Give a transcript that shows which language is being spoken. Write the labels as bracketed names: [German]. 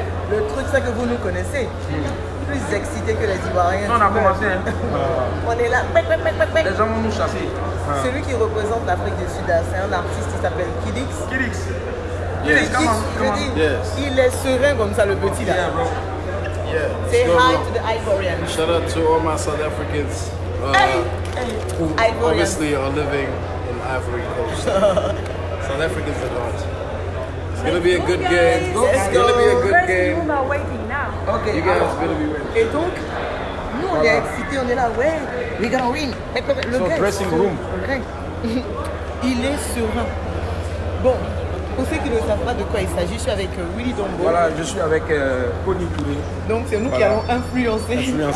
[French] Le truc, c'est que vous nous connaissez. Plus excités que les Ivoiriens. On a commencé. On est là. Les gens vont nous chasser. Celui qui représente l'Afrique du Sud, c'est un artiste qui s'appelle Kidix. Il est serein comme ça, le petit là. [English] Say hi to the Ivorians. Shout out to all my South Africans who obviously are living in Ivory Coast. South Africans at heart. It's gonna be a good game. It's gonna be a good game. Okay. You guys are gonna be ready. [French] Et donc, nous on est excités, on est là, ouais, [English] we're gonna win. [French] Le gars, [English] dressing room. [French] Il est serein. Bon, pour ceux qui ne savent pas de quoi il s'agit, je suis avec Willy Dombo. Voilà, je suis avec Connie Touré. Donc c'est nous qui allons influencer.